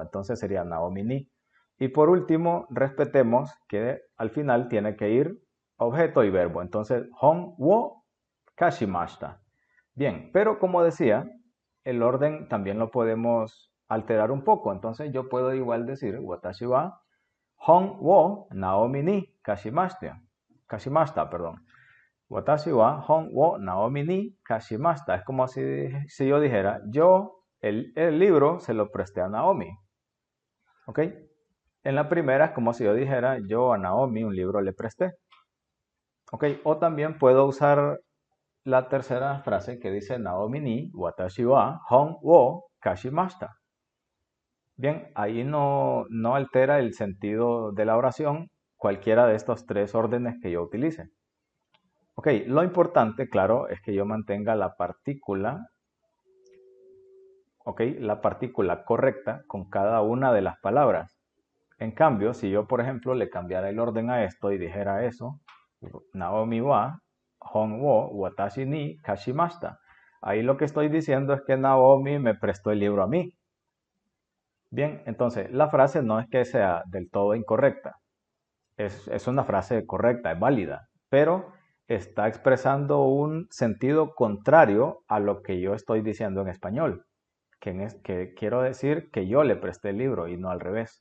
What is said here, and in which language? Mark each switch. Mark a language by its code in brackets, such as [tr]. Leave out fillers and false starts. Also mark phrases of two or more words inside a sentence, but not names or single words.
[es] Entonces sería Naomi ni. Y por último, respetemos que al final tiene que ir objeto y verbo. Entonces, [ja] 本を貸しました. [es] Bien, pero como decía, el orden también lo podemos alterar un poco. Entonces yo puedo igual decir [ja] 私は本をナオミに貸しました. [es] Kashimashita, perdón. [ja] 私は本をナオミに貸しました. [es] Es como si yo dijera, yo el libro se lo presté a Naomi. ¿Ok? En la primera es como si yo dijera, yo a Naomi un libro le presté. ¿Ok? O también puedo usar la tercera frase que dice [ja] ナオミに私は本を貸しました. [es] Bien, ahí no altera el sentido de la oración cualquiera de estos tres órdenes que yo utilice. Ok, lo importante, claro, es que yo mantenga la partícula, ok, la partícula correcta con cada una de las palabras. En cambio, si yo, por ejemplo, le cambiara el orden a esto y dijera eso, [ja] ナオミは、本を、私に、貸しました. [es] Ahí lo que estoy diciendo es que Naomi me prestó el libro a mí. Bien, entonces la frase no es que sea del todo incorrecta. Es una frase correcta, es válida, pero está expresando un sentido contrario a lo que yo estoy diciendo en español, que quiero decir que yo le presté el libro y no al revés.